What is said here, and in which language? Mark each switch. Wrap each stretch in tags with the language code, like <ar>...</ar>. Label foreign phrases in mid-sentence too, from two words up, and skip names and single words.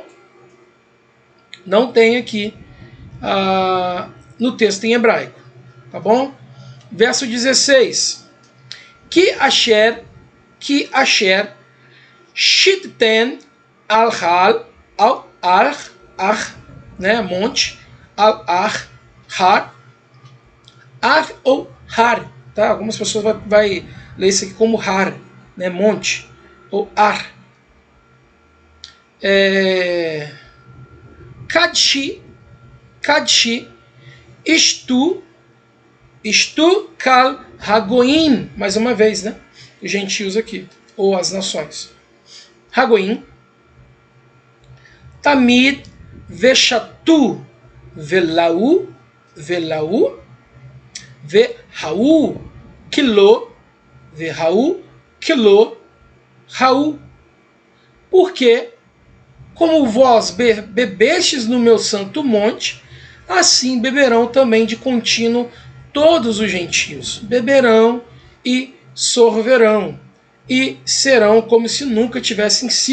<pt>Não tem aqui no texto em hebraico, tá bom? Verso 16.</pt> <he>כי אשר שתיתם על־הר,</he> <pt>né, monte,</pt> <he>על־הר, הר</he> <pt>ou har, tá? Algumas pessoas vai ler isso aqui como har, né, monte, ou ar.</pt> <he>קדשי, ישתו כל הגוים,</he> <pt>mais uma vez, né? Os gentios aqui, ou as nações.</pt> <he>הגוים, תמיד ושתו ולעו, והיו כלוא, hau.</he> <pt>Porque como vós bebestes no meu santo monte, assim beberão também de contínuo todos os gentios. Beberão e sorverão, e serão como se nunca tivessem sido.</pt>